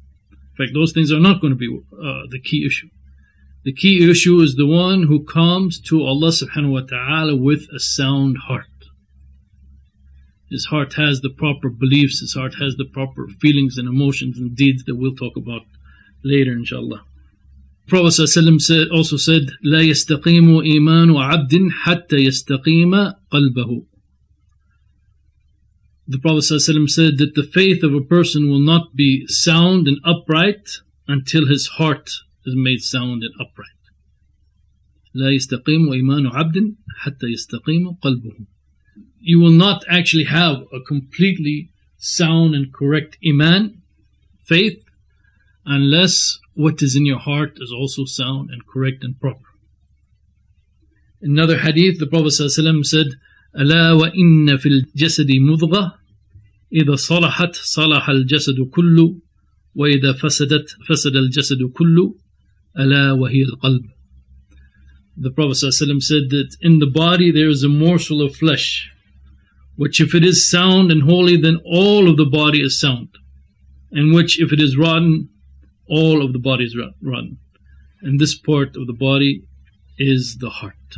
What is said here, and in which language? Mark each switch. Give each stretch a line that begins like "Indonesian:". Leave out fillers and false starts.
English: In fact, those things are not going to be the key issue. The key issue is the one who comes to Allah subhanahu wa ta'ala with a sound heart. His heart has the proper beliefs, his heart has the proper feelings and emotions and deeds that we'll talk about later, inshallah.
Arabic: Prophet ﷺ also said, لا يستقيم إيمان عبد حتى يستقيم قلبه.
English: The Prophet ﷺ said that the faith of a person will not be sound and upright until his heart is made sound and upright.
Arabic: لا يستقيم إيمان عبد حتى يستقيم قلبه.
English: You will not actually have a completely sound and correct iman, faith, unless what is in your heart is also sound and correct and proper.
Arabic: In another hadith, the Prophet ﷺ said, ألا وإن في الجسد مضغة إذا صلحت صلح الجسد كله وإذا فسدت فسد الجسد كله ألا وهي القلب.
English: The Prophet ﷺ said that in the body there is a morsel of flesh, which if it is sound and holy, then all of the body is sound, and which if it is rotten, all of the body is rotten. And this part of the body is the heart.